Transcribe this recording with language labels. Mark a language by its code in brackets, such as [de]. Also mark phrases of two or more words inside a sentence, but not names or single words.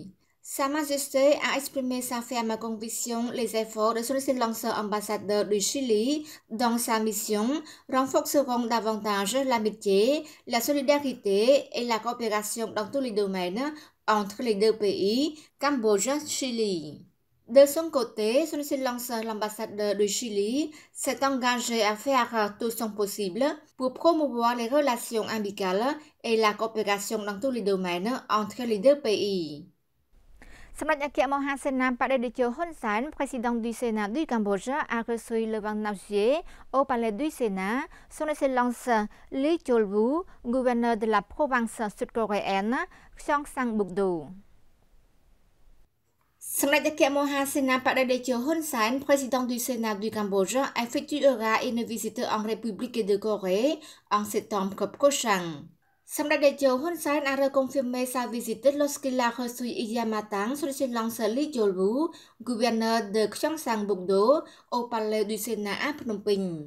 [fr] Sa Majesté a exprimé sa ferme conviction les efforts de son Excellence ambassadeur du Chili dans sa mission renforceront davantage l'amitié, la solidarité et la coopération dans tous les domaines entre les deux pays, Cambodge-Chili. De son côté, son Excellence l'ambassadeur du Chili s'est engagé à faire tout son possible pour promouvoir les relations amicales et la coopération dans tous les domaines entre les deux pays. សម្ដេចអគ្គមហាសេនាបតីតេជោហ៊ុនសែន président du Sénat du Cambodge, a reçu le 29 juillet au palais du Sénat son Excellence Lee Chol-woo, gouverneur de la province sud-coréenne Gyeongsang-buk-do. សម្ដេចអគ្គមហាសេនាបតីតេជោហ៊ុនសែន président du Sénat du Cambodge, effectuera une visite en République de Corée en septembre prochain. Samdech Daejeon Hun Sen a reconfirmé sa visite lorsqu'il a reçu hier matin son Excellence Lee Chol-woo, gouverneur de Gyeongsang-buk-do, au palais du Sénat à Phnom Penh.